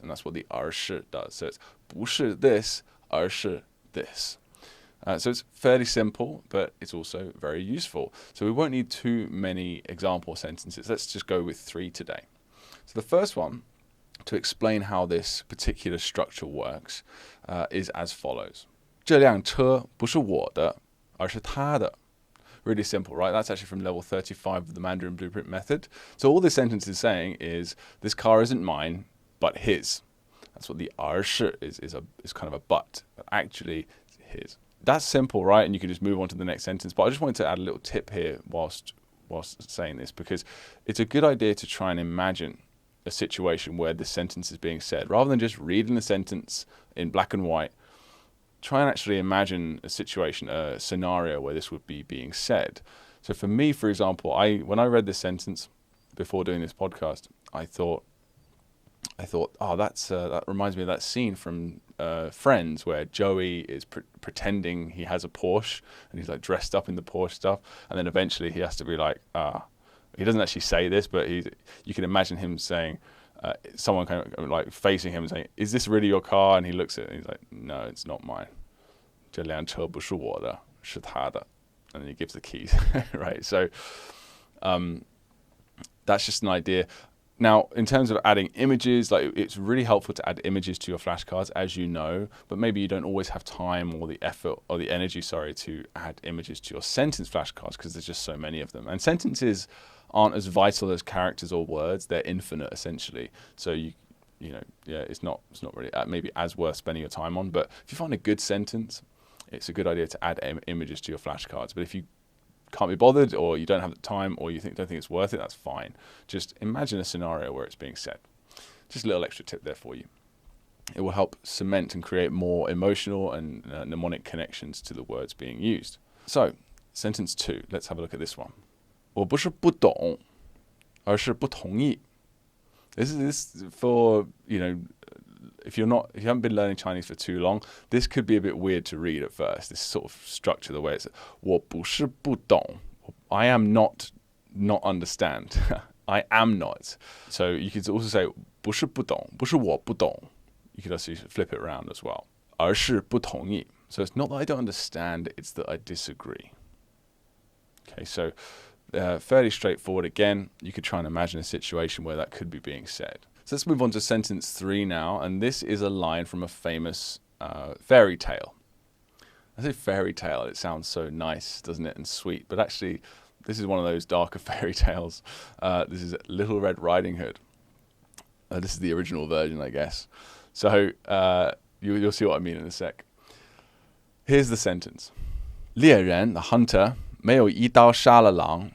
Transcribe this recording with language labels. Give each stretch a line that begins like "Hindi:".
English: And that's what the 而是 does. So it's 不是 this, 而是 this. So it's fairly simple, but it's also very useful. So we won't need too many example sentences. Let's just go with 3 today. So the first one, to explain how this particular structure works, is as follows.
Chinese: 这辆车不是我的，而是他的.
English: Really simple, right? That's actually from level 35 of the Mandarin Blueprint Method. So all this sentence is saying is, this car isn't mine, but his. That's what the 而是 is kind of a but actually his. That's simple, right? And you can just move on to the next sentence. But I just wanted to add a little tip here whilst saying this, because it's a good idea to try and imagine a situation where this sentence is being said. Rather than just reading the sentence in black and white, try and actually imagine a situation, a scenario where this would be being said. So for me, for example, when I read this sentence before doing this podcast, I thought, oh, that reminds me of that scene from Friends where Joey is pretending he has a Porsche and he's like dressed up in the Porsche stuff, and then eventually he has to be like, he doesn't actually say this, but you can imagine him saying, someone kind of like facing him and saying, "Is this really your car?" And he looks at it and he's like, "No, it's not mine.
Chinese: 这辆车不是我的，是他的."
English: And then he gives the keys, right? So that's just an idea. Now, in terms of adding images, like it's really helpful to add images to your flashcards, as you know, but maybe you don't always have time or the effort or the energy, to add images to your sentence flashcards because there's just so many of them. And sentences aren't as vital as characters or words. They're infinite, essentially. So it's not really maybe as worth spending your time on. But if you find a good sentence, it's a good idea to add images to your flashcards. But if you can't be bothered, or you don't have the time, or you don't think it's worth it, that's fine. Just imagine a scenario where it's being said. Just a little extra tip there for you. It will help cement and create more emotional and mnemonic connections to the words being used. So, sentence 2. Let's have a look at this one.
Chinese: 我不是不懂，而是不同意.
English: This is for, if you haven't been learning Chinese for too long, this could be a bit weird to read at first. This sort of structure, the way it's
Chinese: 我不是不懂.
English: I am not understand. I am not. So you could also say
Chinese: 不是不懂, 不是我不懂.
English: You could also flip it around as well.
Chinese: 而是不同意.
English: So it's not that I don't understand, it's that I disagree. Okay, so fairly straightforward. Again, you could try and imagine a situation where that could be being said. So let's move on to sentence 3 now, and this is a line from a famous fairy tale. I say fairy tale, it sounds so nice, doesn't it, and sweet, but actually this is one of those darker fairy tales. This is Little Red Riding Hood. This is the original version, I guess. So you'll see what I mean in a sec. Here's the sentence.
Chinese: 猎人,
English: the hunter,
Chinese: 没有一刀杀了狼.